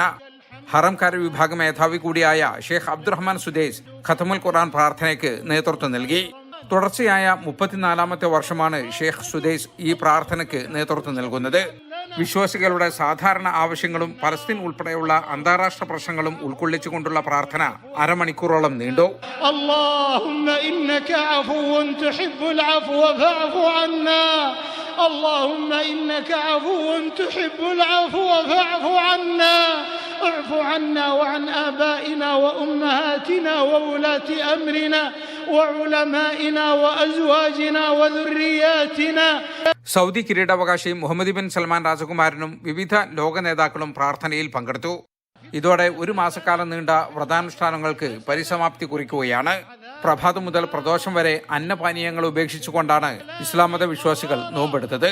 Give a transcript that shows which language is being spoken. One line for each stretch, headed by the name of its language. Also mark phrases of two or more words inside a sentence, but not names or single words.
Malayalam: ഹറംകാര്യ വിഭാഗ മേധാവി കൂടിയായ ഷെയ്ഖ് അബ്ദുറഹ്മാൻ സുദൈസ് ഖതമുൽ ഖുർആൻ പ്രാർത്ഥനയ്ക്ക് നേതൃത്വം നൽകി. തുടർച്ചയായ 34ാമത്തെ വർഷമാണ് ഷെയ്ഖ് സുദൈസ് ഈ പ്രാർത്ഥനയ്ക്ക് നേതൃത്വം നൽകുന്നത്. വിശ്വാസികളുടെ സാധാരണ ആവശ്യങ്ങളും പലസ്തീൻ ഉൾപ്പെടെയുള്ള അന്താരാഷ്ട്ര പ്രശ്നങ്ങളും ഉൾക്കൊള്ളിച്ചുകൊണ്ടുള്ള പ്രാർത്ഥന അരമണിക്കൂറോളം നീണ്ടു.
Arabic: اللهم إنك عفو تحب العفو فاعف عنا اعف عنا وعن آبائنا وأمهاتنا وولاة أمرنا وعلمائنا وأزواجنا وذرياتنا.
Malayalam: സൗദി കിരീടാവകാശി മുഹമ്മദ് ബിൻ സൽമാൻ രാജകുമാരനും വിവിധ ലോക നേതാക്കളും പ്രാർത്ഥനയിൽ പങ്കെടുത്തു. ഇതോടെ ഒരു മാസക്കാലം നീണ്ട വ്രതാനുഷ്ഠാനങ്ങൾക്ക് പരിസമാപ്തി കുറിക്കുകയാണ്. പ്രഭാതം മുതൽ പ്രദോഷം വരെ അന്നപാനീയങ്ങൾ ഉപേക്ഷിച്ചുകൊണ്ടാണ് ഇസ്ലാം മത വിശ്വാസികൾ നോമ്പെടുത്തത്.